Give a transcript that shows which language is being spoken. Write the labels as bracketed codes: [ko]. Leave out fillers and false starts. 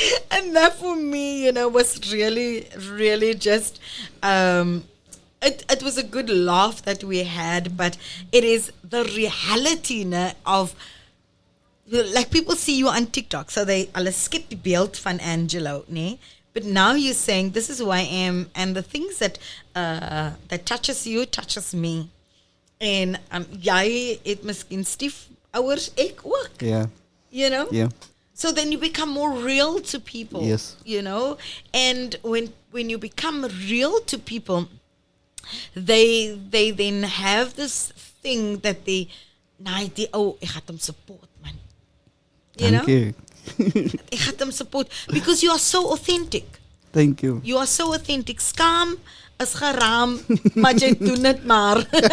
[en] And that for me, was really, really just, it was a good laugh that we had, but it is the reality of, like people see you on TikTok, so they all skip [af] die beeld van Angelo, nee? [en] But now you're saying, this is who I am, and the things that touches you, touches me. [af] En jy het miskien stief ouers, ek ook. [en] Yeah. Yeah. So then you become more real to people. Yes. And when you become real to people, they then have this thing that [af] ek gaan hom support, man. [en] Thank you. [af] Ek gaan hom support [en] because you are so authentic. Thank you. You are so authentic. [af] Skaam is geraam, maar jy doen dit maar.